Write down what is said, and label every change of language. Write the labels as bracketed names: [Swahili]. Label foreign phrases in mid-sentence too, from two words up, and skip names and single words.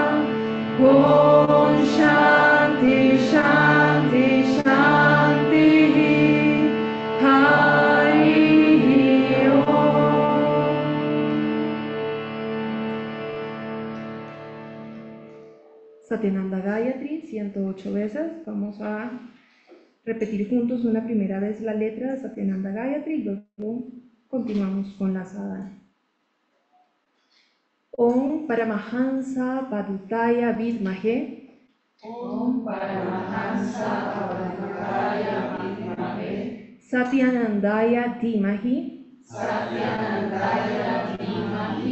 [Sanskrit] Om Shanti Shanti Shanti. Hari Om. [Spanish] Satyananda Gayatri 108 veces. Vamos a repetir juntos una primera vez la letra de Satyananda Gayatri y luego continuamos con la sadhana. [Sanskrit] Om Paramahansa Padutaya Vidmahe Om Paramahansa Padutaya Vidmahe Satyanandaya Dhimahi Satyanandaya Dhimahi